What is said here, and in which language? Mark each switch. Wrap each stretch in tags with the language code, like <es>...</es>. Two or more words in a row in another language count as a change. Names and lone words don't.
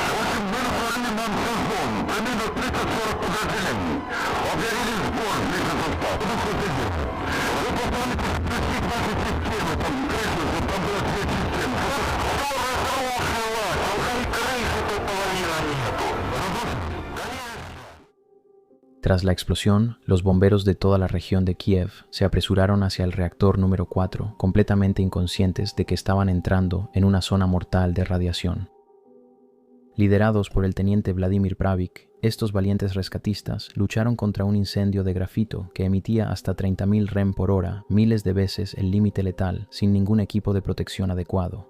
<ru>В общем, мы направили нам всю зону. Примерно 30-40 подразделений. Объявили сбор вместе со штабом. Это что здесь делать? Вы постарайтесь спустить ваши системы, там крышу, чтобы там было две системы. Что разрушило? Только крыши-то половина нету.</ru> <es>Tras la explosión, los bomberos de toda la región de Kiev se apresuraron hacia el reactor número 4, completamente inconscientes de que estaban entrando en una zona mortal de radiación. Liderados por el teniente Vladimir Pravik, estos valientes rescatistas lucharon contra un incendio de grafito que emitía hasta 30.000 rem por hora, miles de veces el límite letal, sin ningún equipo de protección adecuado.</es>